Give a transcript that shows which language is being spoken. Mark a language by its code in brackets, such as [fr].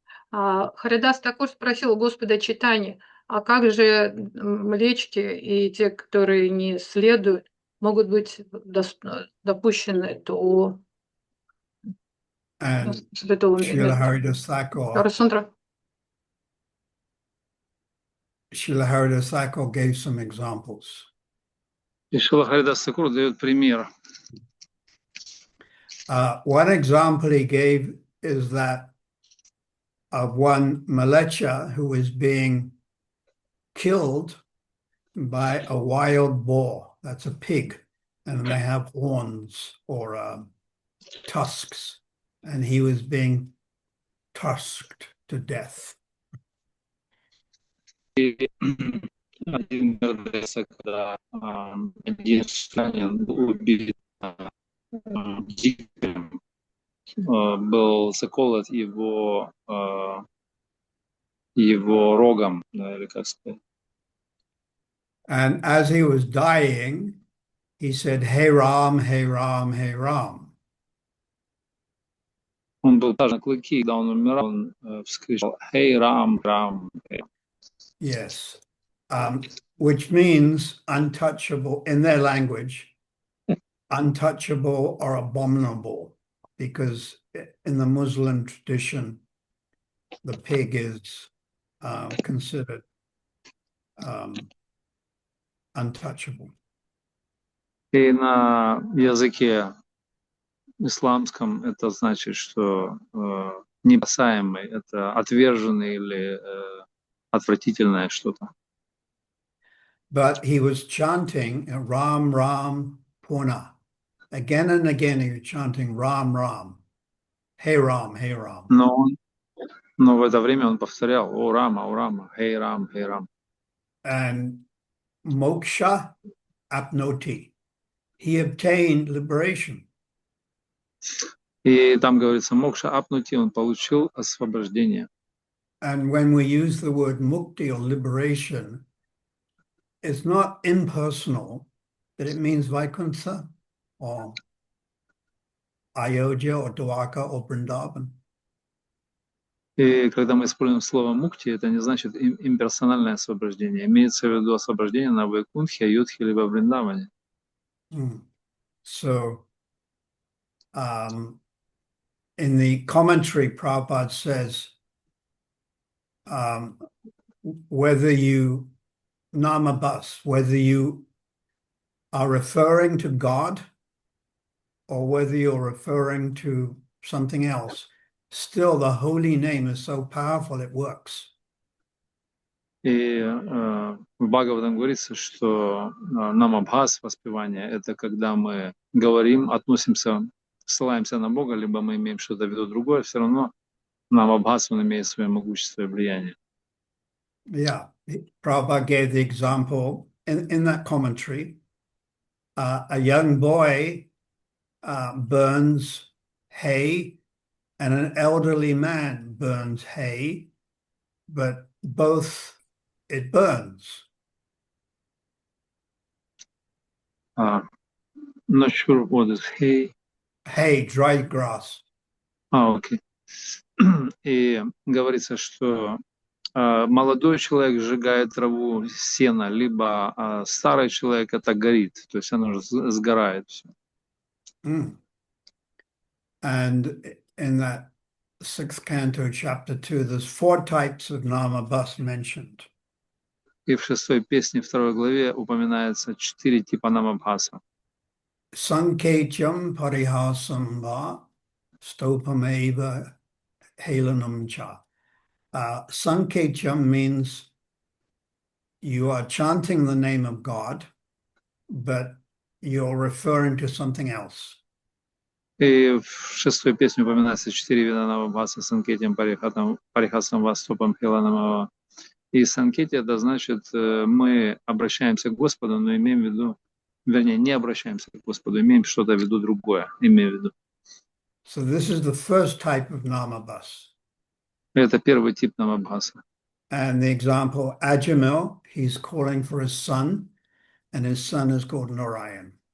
[ru] Харидас Такур спросил у Господа Чайтаньи, а как же млечки и те, которые не следуют, могут быть допущены до святого [en] Srila [ru] места? [en] Srila Haridas Thakur gave some examples. [ru] И Шрила Харидас Такур дает пример. [en] One example he gave is that of one Malecha who is being killed by a wild boar. That's a pig, and they have horns or tusks, and he was being tusked to death. [ru] И один раз, когда один славянин был убит дикарем, был заколот его рогом, да, или как сказать. [en] And as he was dying, he said, "Hey Ram, hey Ram, hey Ram." [ru] Он был даже на клыки, когда он умирал, он вскричал [en] «Hey, Ram, Ram!» Yes, which means untouchable in their language, untouchable or abominable, because in the Muslim tradition, the pig is considered untouchable. [ru] И на языке исламском это значит, что непасаемый, это отверженный или отвратительное что-то. [en] But he was chanting Ram, Ram, Purna. Again and again he was chanting Ram, Ram. Hey Ram, hey Ram. [ru] Но в это время он повторял «О Рама, [en] Hey Ram, Hey Ram». And moksha apnoti. He obtained liberation. [ru] И там говорится [sa] «Мокша апнути», [ru] он получил освобождение. [en] And when we use the word mukti or liberation, it's not impersonal, but it means Vaikuntha or Ayodhya or Dwarka or Vrindavan. [ru] И когда мы используем слово «мукти», это не значит имперсональное освобождение. Имеется в виду освобождение на Вайкунтхе, Айодхе, либо Вриндаване. [en] So, in the commentary, Prabhupada says, whether you are referring to God or whether you're referring to something else, still the holy name is so powerful it works. [ru] И в Бхагаватам говорится, что намабхас, воспевание, это когда мы говорим, относимся, ссылаемся на Бога, либо мы имеем что-то в виду другое, все равно намабхас, он имеет свое могущество и влияние. [en] Yeah, Prabhupada gave the example in that commentary. A young boy burns hay and an elderly man burns hay, but both it burns. Not sure what is hay. Hay, dry grass. [ru] Окей. И говорится, что молодой человек сжигает траву, сено, либо старый человек это горит, то есть оно уже сгорает все. [en] And in that 6th canto, chapter 2, there's 4 types of namabhas mentioned. [ru] И в 6-й песне, 2 главе упоминается 4 типа намабхаса. [sa] Sanketyam parihasam va stopameva helanam cha. [en] Sanketyam means you are chanting the name of God, but you're referring to something else. [ru] И в 6-й песне упоминается 4 вида намабхаса: санкетием, парихасам, ваступом, хиланамава. И санкети это значит, мы обращаемся к Господу, но имеем в виду, вернее, не обращаемся к Господу, имеем что-то в виду другое, имеем в виду. [en] So this is the first type of namabhas. [ru] Это первый тип намабхаса. [en] And the example, Ajamil, he's calling for his son, and his son is called Narayan.